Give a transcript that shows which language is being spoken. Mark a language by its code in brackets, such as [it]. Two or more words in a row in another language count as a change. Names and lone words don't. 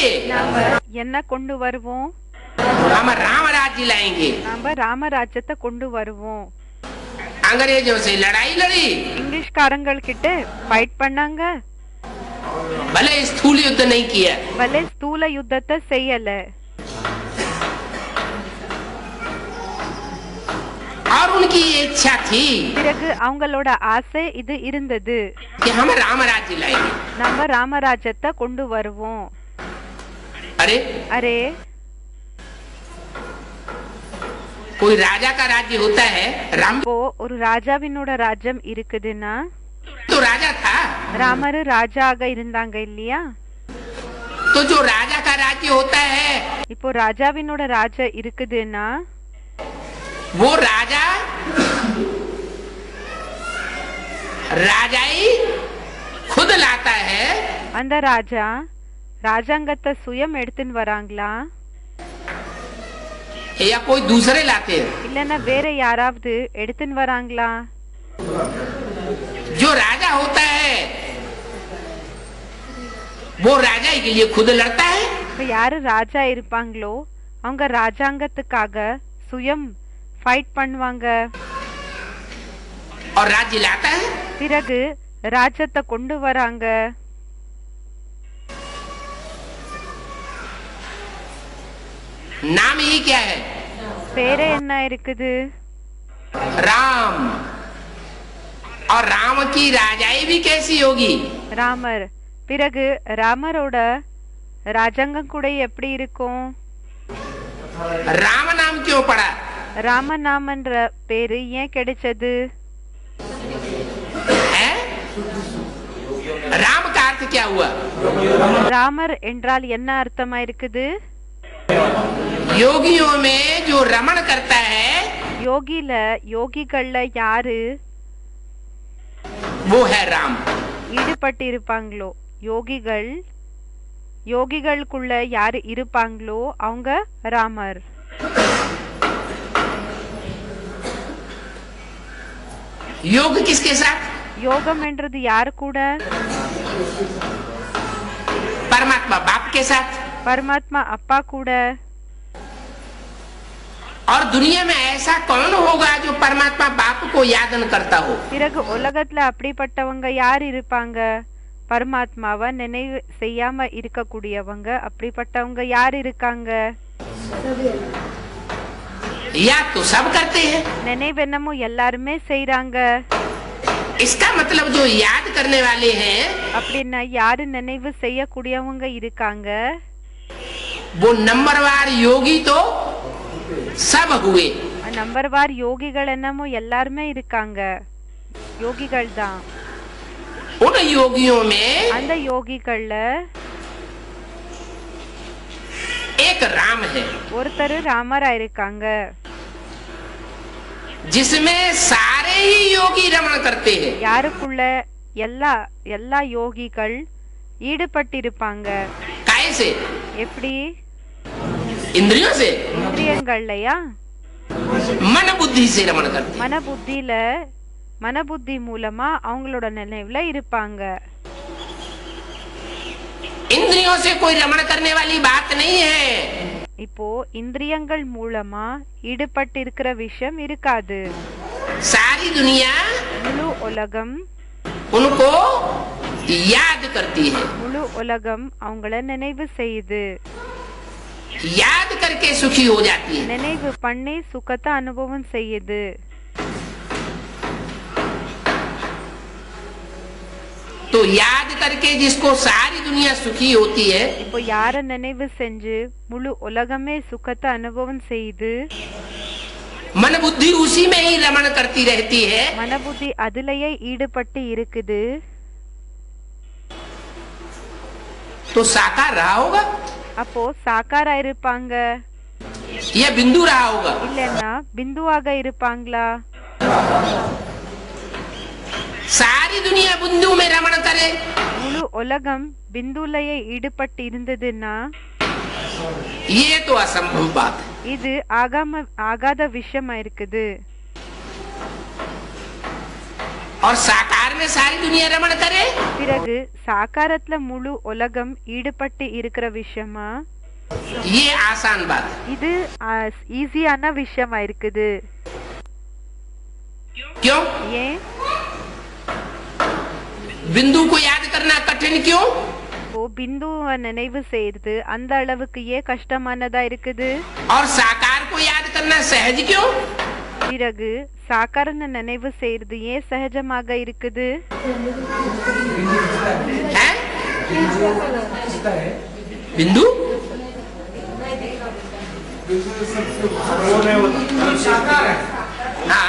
[ta] என்ன கொண்டு வருவோம்? [hi] हम राम राज्य लाएंगे। [ta] நாம ராமராஜ்யத்தை கொண்டு வருவோம். [hi] अंग्रेजों से लड़ाई लड़ी, [ta] இங்கிலீஷ்காரங்கள் கிட்ட ஃபைட் பண்ணாங்க, [hi] भले स्थूल युद्ध नहीं किया, [ta] भले ஸ்தூல யுத்தத்தை செய்யல. [hi] और उनकी ये इच्छा थी [ta] பிறகு அவங்களோட ஆசை இது இருந்தது, [hi] कि हम राम राज्य लाएंगे। [ta] நம்ம ராமராஜ்யத்தை கொண்டு வருவோம். अरे அரே [hi] कोई राजा का राज्य होता है, राम [ta] இப்போ ஒரு ராஜாவினோட ராஜ்யம் இருக்குதுன்னா [hi] तो राजा था, [ta] ராமரு ராஜாக இருந்தாங்க இல்லையா? [hi] तो जो राजा का राज्य होता है, [ta] இப்போ ராஜாவினோட ராஜா இருக்குதுன்னா [hi] वो राजा राजाई खुद लाता है [ta] அந்த ராஜா ராஜாங்கத்தை சுயம் எடுத்துன்னு வராங்களா, [hi] या कोई दूसरे लाते हैं? [ta] இல்லன்னா வேற யாராவது எடுத்துன்னு வராங்களா? [hi] जो राजा होता है वो राजा के लिए खुद लड़ता है. [ta] இப்ப யாரு ராஜா இருப்பாங்களோ அவங்க ராஜாங்கத்துக்காக சுயம் ஃபைட் பண்ணுவாங்க. [hi] और राज्य लाता है. [ta] பிறகு ராஜ்யத்தை கொண்டு வராங்க. [hi] नाम ही क्या है? [ta] பேரே என்ன இருக்குது? [hi] राम. और राम की राजाई भी कैसी होगी? [ta] ராமர். பிறகு ராமரோட ராஜாங்கம் கூட எப்படி இருக்கும்? [hi] राम नाम क्यों पड़ा? [ta] ராமநாமன்ற பேரு ஏன் கிடைச்சது? [hi] है? राम का अर्थ क्या हुआ? [ta] ராமர் என்றால் என்ன அர்த்தமா இருக்குது? [hi] योगियों में जो रमण करता है [ta] யோகிகள்ல யாரு [hi] वो है राम. [ta] ஈடுபட்டு இருப்பாங்களோ யோகிகளுக்குள்ள யாரு இருப்பாங்களோ அவங்க ராமர். [hi] योग किसके साथ? [ta] யோகம் என்றது யாரு கூட? [hi] परमात्मा बाप के साथ. [ta] பரமாத்மா அப்பா கூட. [hi] और दुनिया में ऐसा कौन होगा जो परमात्मा बाप को याद न करता हो? [ta] பிறகு உலகத்துல அப்படிப்பட்டவங்க யார் இருப்பாங்க? பரமாத்மாவை நினைவு செய்யாம இருக்கக்கூடியவங்க அப்படிப்பட்டவங்க யார் இருக்காங்க? [hi] या तो सब करते हैं. [ta] நினைவு என்னமோ எல்லாருமே செய்றாங்க. [hi] इसका मतलब जो याद करने वाले हैं [ta] அப்படின்னா யாரு நினைவு செய்யக்கூடியவங்க இருக்காங்க? [hi] वो नंबरवार योगी तो सब हुए. [ta] நம்பர்வார் யோகிகள் என்னமோ எல்லாருமே இருக்காங்க. யோகிகள் தான். [hi] उन योगियों में [ta] அந்த யோகிகள்ல [hi] एक राम है [ta] ஒருத்தர் ராமரா இருக்காங்க. [hi] जिसमें सारे ही योगी रमण करते हैं. [ta] யாருக்குள்ள எல்லா யோகிகள் ஈடுபட்டிருப்பாங்க. [hi] कैसे? [ta] எப்படி? [hi] इंद्रियों से. [ta] இந்திரியங்கள்லயா? [hi] मन बुद्धि से रमण करते हैं. [ta] மனபுத்தி மூலமா அவங்களோட நினைவுல இருப்பாங்க. [hi] इंद्रियों से कोई रमण करने वाली बात नहीं है. [ta] இப்போ இந்திரியங்கள் மூலமா ஈடுபட்டு இருக்கிற விஷயம் இருக்காது. [hi] सारी दुनिया [ta] முழு உலகம் [hi] उनको याद करती है. [ta] முழு உலகம் அவங்கள நினைவு செய்யுது. [hi] याद करके सुखी हो जाती है. [ta] நினைவு பண்ணி சுகத்தை அனுபவம் செய்யுது. [hi] तो याद करके जिसको सारी दुनिया सुखी होती है [ta] இப்போ யார நினைவு செஞ்சு முழு உலகமே சுகத்தை அனுபவம் செய்யுது. [hi] मन बुद्धि उसी में ही रमण करती रहती है. [ta] மனபுத்தி அதுலயே ஈடுபட்டு இருக்குது. [hi] तो साकार रहा होगा [ta] அப்போ சாக்காரா இருப்பாங்க [hi] या बिंदु रहा होगा? [ta] இல்லன்னா பிந்துவாக இருப்பாங்களா? [hi] सारी दुनिया बिंदु में रमण करे [ta] முழு உலகம் பிந்துலயே ஈடுபட்டு இருந்ததுன்னா [hi] ये तो असंभव बात है. [ta] இது ஆகாத விஷயமா இருக்குது. [hi] और साकार में सारी दुनिया रमण करे [ta] பிறகு சாக்காரத்துல முழு உலகம் ஈடுபட்டு இருக்கிற விஷயமா [hi] ये आसान बात है. [ta] இது ஈஸியான விஷயமா இருக்குது. [hi] क्यों? [ta] ஏன்? [hi] बिंदु को याद करना कठिन क्यों? [ta] இப்போ பிந்துவை நினைவு செய்யறது அந்த அளவுக்கு ஏன் கஷ்டமானதா இருக்குது? [hi] और साकार को याद करना सहज क्यों? [ta] பிறகு சாக்காரன நினைவு செய்யறது ஏன் சகஜமாக இருக்குது? [hi] है? बिंदु हाँ.